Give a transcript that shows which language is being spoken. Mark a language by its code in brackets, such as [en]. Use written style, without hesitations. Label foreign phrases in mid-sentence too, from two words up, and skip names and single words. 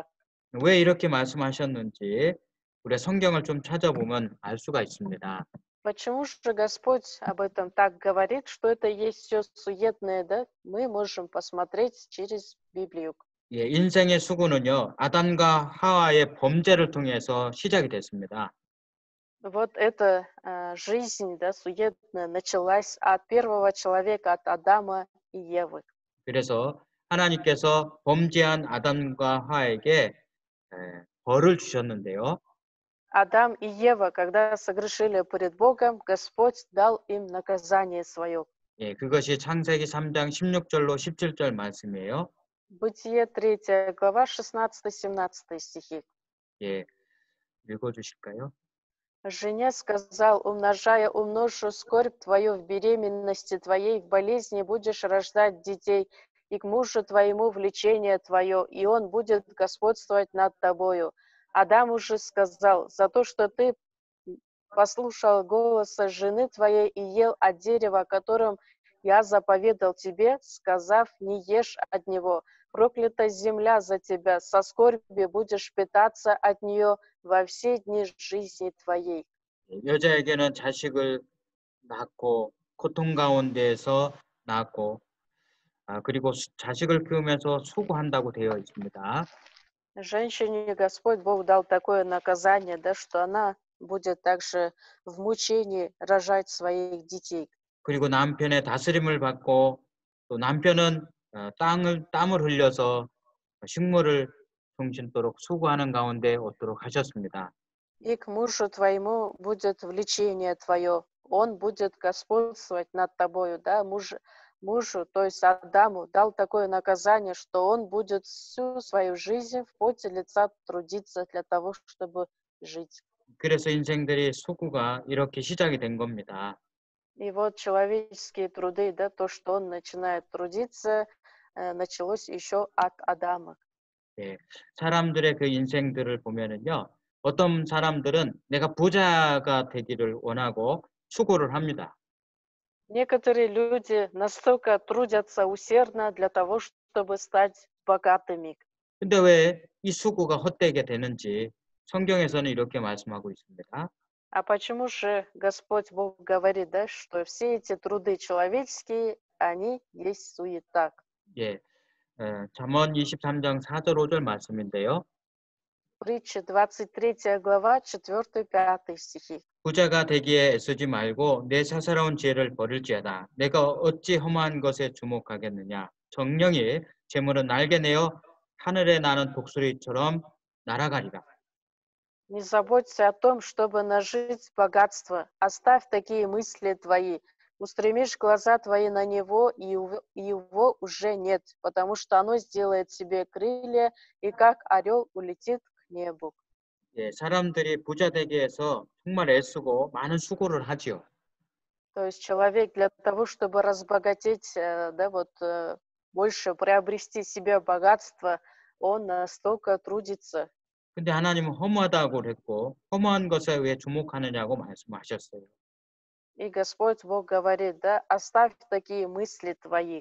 [ko] 왜 이렇게 말씀하셨는지 우리 성경을 좀 찾아보면 알 수가 있습니다. [ru] Почему же Господь об этом так говорит, что это есть все суетное, да? Мы можем посмотреть через Библию. [ko] 예, 인생의 수고는요, 아담과 하와의 범죄를 통해서 시작이 됐습니다. [ru] Вот эта жизнь, да, суетная, началась от первого человека, от Адама и Евы. [ko] 그래서 하나님께서 범죄한 아담과 하와에게 벌을 주셨는데요. [ru] Адам и Ева, когда согрешили перед Богом, Господь дал им наказание свое. [ko] 예, 그것이 창세기 3장 16절로 17절 말씀이에요. [ru] Бытие 3 глава, 16-17 стихи. [ko] 예, 읽어주실까요? [ru] Жене сказал, умножу скорбь твою в беременности твоей, в болезни будешь рождать детей, и к мужу твоему влечение твое, и он будет господствовать над тобою. Адам уже сказал, за то, что ты послушал голоса жены твоей и ел от дерева, о котором я заповедал тебе, сказав, не ешь от него. Проклята земля за тебя, со скорбью будешь питаться от нее во все дни жизни твоей. [ko] 여자에게는 자식을 낳고 고통 가운데에서 낳고 그리고 자식을 키우면서 수고한다고 되어 있습니다. [ru] Женщине Господь Бог дал такое наказание, да, что она будет также в мучении рожать своих детей. [ko] 그리고 남편의 다스림을 받고 또 남편은 땀을 흘려서 식물을 숨쉬도록 수고하는 가운데 얻도록 하셨습니다. [ru] И к мужу твоему будет влечение твое, он будет господствовать над тобою, да, мужу, то есть Адаму, дал такое наказание, что он будет всю свою жизнь в поте лица трудиться для того, чтобы жить. [ko] 그래서 인생들이 수고가 이렇게 시작이 된 겁니다. [ru] И вот человеческие труды, да, то, что он начинает трудиться, началось еще от Адама. [ko] 예, 사람들의 그 인생들을 보면은요, 어떤 사람들은 내가 부자가 되기를 원하고 수고를 합니다. [ru] Некоторые люди настолько трудятся усердно для того, чтобы стать богатыми. [ko] 근데 왜 이 수고가 헛되게 되는지 성경에서는 이렇게 말씀하고 있습니다. [ru] А почему же Господь Бог говорит, да, что все эти труды человеческие, они есть суета? [ko] 예, 잠언 23장 4절 5절 말씀인데요. [ru] Притча 23 глава, 4-5 стихи. [ko] 부자가 되기에 애쓰지 말고 내 사사로운 지혜를 버릴지어다. 내가 어찌 험한 것에 주목하겠느냐. 정령이 재물은 날개 내어 하늘에 나는 독수리처럼 날아가리라. [ru] Не заботься о том, чтобы нажить богатство. Оставь такие мысли твои. Устремишь глаза твои на него, и его уже нет, потому что оно сделает себе крылья, и как орел улетит к небу. [ko] 예, 사람들이 부자 되기 위해서 정말 애쓰고 많은 수고를 하지요. [ru] То есть человек для того, чтобы разбогатеть, больше приобрести себе богатство, он столько трудится. [ko] 근데 하나님은 허무하다고 그랬고 허무한 것에 왜 주목하느냐고 말씀하셨어요. [ru] И Господь Бог говорит, да, оставь такие мысли твои,